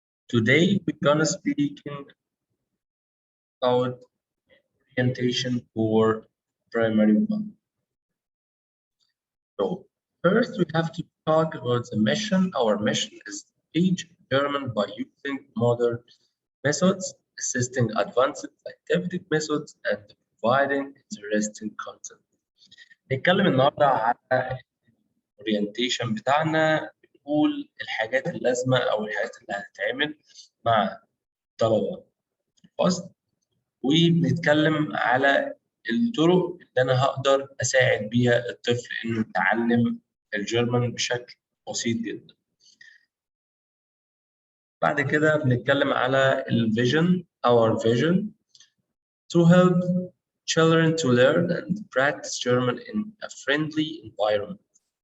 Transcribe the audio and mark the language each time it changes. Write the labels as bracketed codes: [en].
[en] Today we're gonna speak about orientation for primary one. So first we have to talk about the mission. Our mission is to teach German by using modern methods, assisting advanced scientific methods, and providing interesting content. [ar] نتكلم النهارده على الاورينتيشن بتاعنا، بنقول الحاجات اللازمه او الحاجات اللي هتتعمل مع الطلبه الفصل، وبنتكلم على الطرق اللي انا هقدر اساعد بيها الطفل انه يتعلم الجيرمان بشكل بسيط جدا. بعد كده بنتكلم على الفيجن، [en] our vision to help children to learn and practice German in a friendly environment.